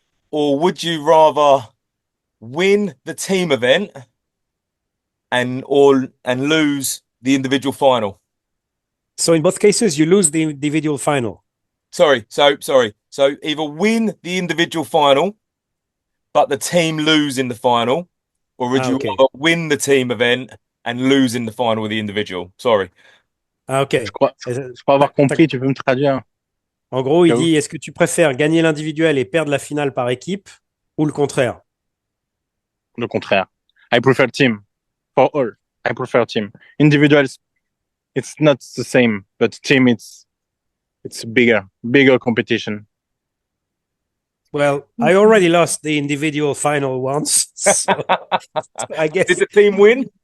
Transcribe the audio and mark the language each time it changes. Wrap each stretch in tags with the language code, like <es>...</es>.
<en>Or would you rather win the team event and lose the individual final? So in both cases, you lose the individual final. Sorry. So either win the individual final, but the team lose in the final, or would you rather win the team event and lose in the final with the individual? Sorry.</en> <fr>Ah, ok. Je crois avoir compris, tu peux me traduire. En gros, il dit, est-ce que tu préfères gagner l'individuel et perdre la finale par équipe ou le contraire? Le contraire.</fr> <en>I prefer team. For all. I prefer team. Individuals, it's not the same, but team, it's bigger competition. Well, I already lost the individual final once, so I guess Did the team win?</en>